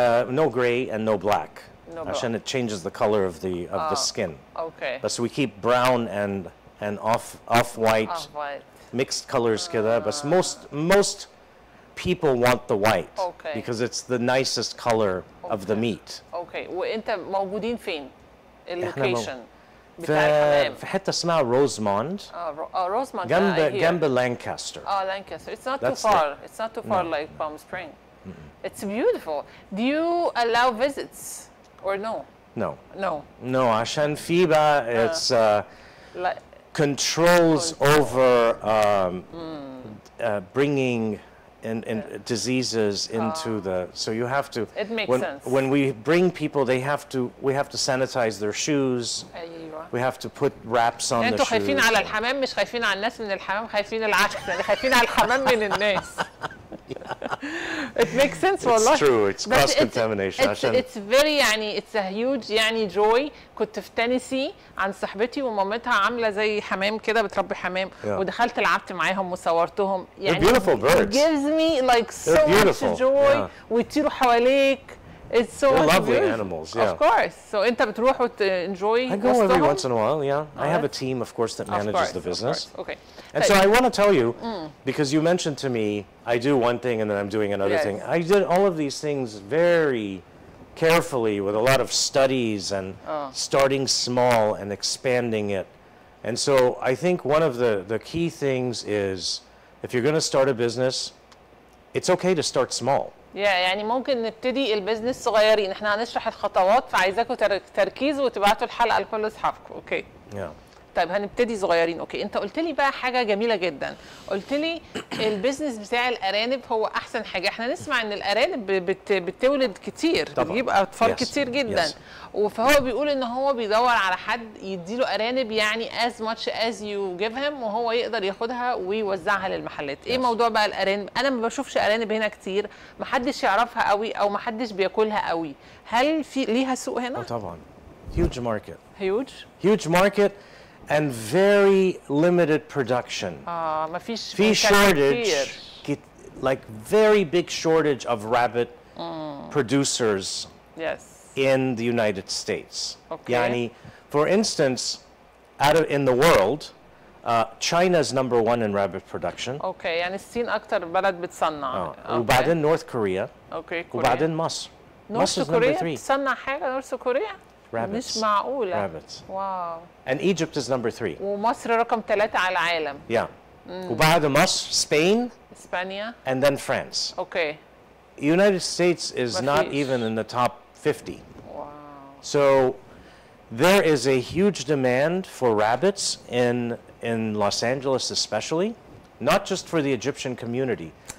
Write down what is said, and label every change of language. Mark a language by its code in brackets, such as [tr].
[en] No gray and no black. عشان it changes the color of the skin. Okay. But we keep brown and off white. Mixed colors كده بس most people want the white because it's the nicest color of the meat. [ar] اوكي وانت موجودين فين؟ اللوكيشن بتاع الحمام؟ في حتة اسمها روزموند. روزموند جنب لانكاستر. [en] Lancaster. It's not too far. It's not too far like Palm Springs. It's beautiful. Do you allow visits or no? No. [ar] عشان في بقى [en] it's controls over bringing in diseases into the so you have to it makes sense. When we bring people we have to sanitize their shoes. We have to put wraps on the shoes. [ar] انتوا خايفين على الحمام مش خايفين على الناس من الحمام خايفين العكس يعني خايفين على الحمام من الناس. [en] It makes sense والله. It's true. It's cross contamination. It's very يعني it's a huge يعني joy. [ar] كنت في تينيسي عند صاحبتي ومامتها عامله زي حمام كده بتربي حمام ودخلت لعبت معاهم وصورتهم يعني. [en] Beautiful birds. It gives me like so much joy. [ar] ويطيروا حواليك. [en] It's so They're lovely beautiful. animals. Of course. So [ar] أنت بتروح [en] enjoy. I go every once in a while. I have a team, of course, that manages the business. Okay. And so I want to tell you, because you mentioned to me, I do one thing and then I'm doing another thing. I did all of these things very carefully with a lot of studies and starting small and expanding it. And so I think one of the key things is if you're going to start a business, it's okay to start small. [ar] يعني ممكن نبتدي البيزنس صغيرين. احنا هنشرح الخطوات فعايزاكم تركيز وتبعتوا الحلقه لكل اصحابكم. اوكي. طيب هنبتدي صغيرين. اوكي انت قلت لي بقى حاجه جميله جدا. قلت لي البيزنس بتاع الارانب هو احسن حاجه. احنا نسمع ان الارانب بتولد كتير بتجيب اطفال كتير جدا. فهو بيقول ان هو بيدور على حد يديله ارانب يعني [en] as much as you give him [ar] وهو يقدر ياخدها ويوزعها للمحلات. ايه موضوع بقى الارانب؟ انا ما بشوفش ارانب هنا كتير ما حدش يعرفها قوي او ما حدش بياكلها قوي. هل في ليها سوق هنا؟ [en] طبعا. Huge market. Huge market and very limited production. [ar] مفيش [en] في shortage like very big shortage of rabbit producers in the United States. يعني for instance in the world China is number 1 in rabbit production. [ar] يعني الصين اكتر بلد بتصنع. وبعدين North Korea. وبعدين مصر. مصر كوريا بتصنع حاجة نورث كوريا؟ [en] Rabbits. [ar] مش معقولة. [en] Rabbits. [ar] واو. [en] And Egypt is number 3. [ar] ومصر رقم 3 على العالم. وبعد مصر Spain. إسبانيا. [en] And then France. United States is not even in the top 50. Wow. So there is a huge demand for rabbits in Los Angeles especially, not just for the Egyptian community,